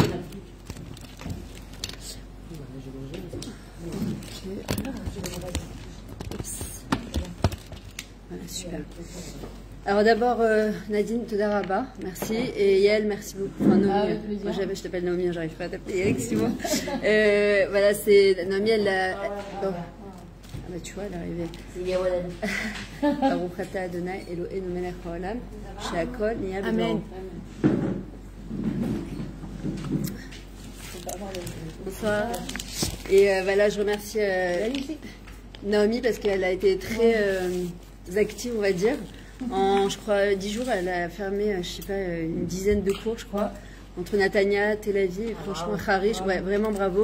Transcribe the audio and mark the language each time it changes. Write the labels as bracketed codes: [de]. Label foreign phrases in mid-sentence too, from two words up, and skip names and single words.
[fr] Voilà, super. Alors d'abord, Nadine, [he] תודה רבה, [fr] merci. Et Yael, merci beaucoup. Enfin, Naomi, moi je t'appelle Naomi, j'arrive pas à t'appeler Yael, excuse-moi. Voilà, c'est Naomi, elle a... Oh. Ah bah tu vois, elle est arrivée. C'est Yawalan. [he] ברוך אדוני אלוהינו מלך העולם שהכל נהיה בדברו. Amen. [fr] Bonsoir. Et voilà, je remercie Naomi parce qu'elle a été très active, on va dire. En, je crois, 10 jours, elle a fermé, je sais pas, une dizaine de cours, je crois, entre Natania, Tel Aviv, et franchement, Harish, ouais, vraiment bravo.